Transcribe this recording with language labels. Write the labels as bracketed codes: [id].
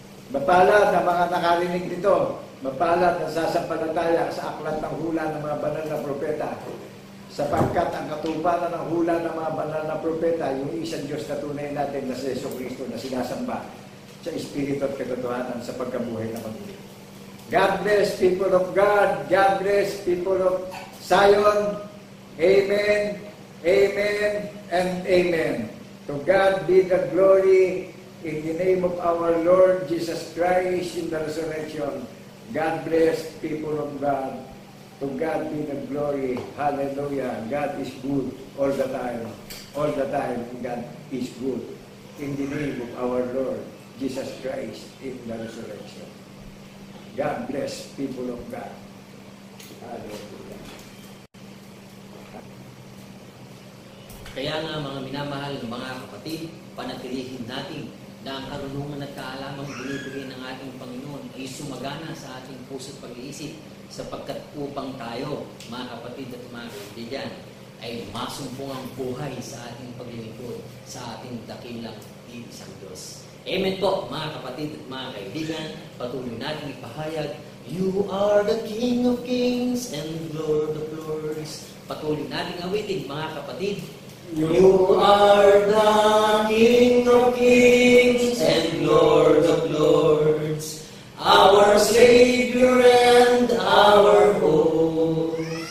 [tl] Mapalad na mga nakarinig nito. Mapalad na sasampalataya sa aklat ng hula ng mga banal na propeta. Sapagkat ang katuparan ng hula ng mga banal na propeta, yung isang Diyos na tunay natin na si Jesucristo na sinasamba sa Espiritu at katotohanan sa pagkabuhay na magiging. [en] God bless people of God. God bless people of Zion. Amen, amen, and amen. To God be the glory in the name of our Lord Jesus Christ in the resurrection. God bless people of God. To God be the glory. Hallelujah. God is good all the time. All the time, God is good. In the name of our Lord Jesus Christ in the resurrection. God bless people of God. Hallelujah. [tl] Kaya nga mga minamahal ng mga kapatid, panatilihin natin na ang karunungan at kaalamang binibigay ng ating Panginoon ay sumagana sa ating puso't pag-iisip sapagkat upang tayo, mga kapatid at mga kaibigan, ay masumpong ang buhay sa ating paglilingkod sa ating dakilang iisang Diyos. Amen po, mga kapatid at mga kaibigan. Patuloy natin ipahayag, [en] You are the King of Kings and Lord of Lords. [tl] Patuloy natin awitin, mga kapatid. [en] You are the King of Kings and Lord of Lords, our Savior and our hope.